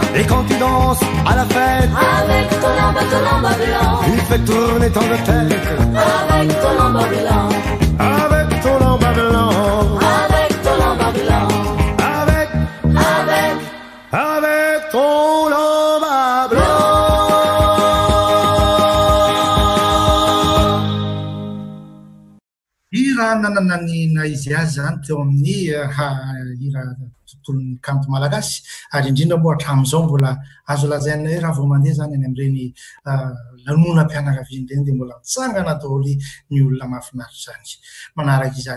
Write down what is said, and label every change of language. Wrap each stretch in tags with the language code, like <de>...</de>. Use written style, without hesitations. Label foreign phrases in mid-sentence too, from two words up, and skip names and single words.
<fr>Et quand tu danses à la fête. Avec ton lamba blanc. Tu fais tourner ton tête. Avec ton lamba blanc. Avec ton lamba blanc. Avec ton lamba blanc. Avec ton lamba blanc.</fr> <mg>Hira nanananina izy azy zany teo amin'ny hira tontolon'ny kanto malagasy ary indrindra moa hatramin'izao mbola azo lazaina hoe raha vao mandeha zany any amin'ireny lanonam-pianakaviana ireny dia mbola mitsangana daholo ny olona mahafinaritra zany manaraka izany.</mg>